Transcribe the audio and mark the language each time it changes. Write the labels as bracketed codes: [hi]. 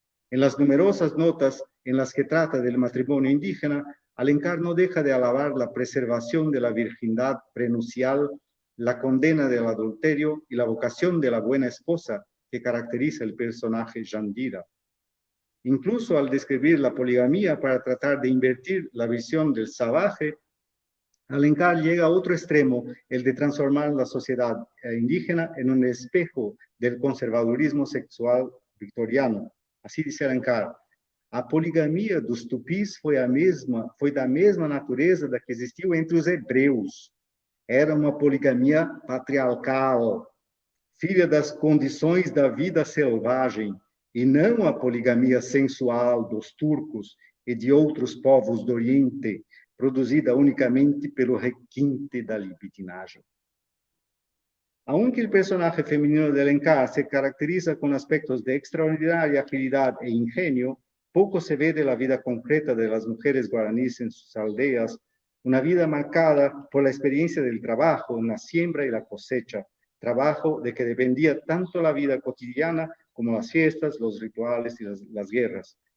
[es] En las numerosas notas en las que trata del matrimonio indígena, Alencar no deja de alabar la preservación de la virginidad prenupcial, la condena del adulterio y la vocación de la buena esposa que caracteriza el personaje Yandira. Incluso al describir la poligamía para tratar de invertir la visión del salvaje, Alencar llega a otro extremo, el de transformar la sociedad indígena en un espejo del conservadurismo sexual victoriano. [pt] Assim dice Alencar, a poligamia dos tupis foi da mesma natureza da que existiu entre os hebreus. Era uma poligamia patriarcal, filha das condições da vida selvagem, e não a poligamia sensual dos turcos e de outros povos do Oriente, produzida unicamente pelo requinte da libidinagem. [es] Aunque el personaje femenino de Alencar se caracteriza con aspectos de extraordinaria agilidad e ingenio, poco se ve de la vida concreta de las mujeres guaraníes en sus aldeas, una vida marcada por la experiencia del trabajo en la siembra y la cosecha, trabajo de que dependía tanto la vida cotidiana como las fiestas, los rituales y las guerras.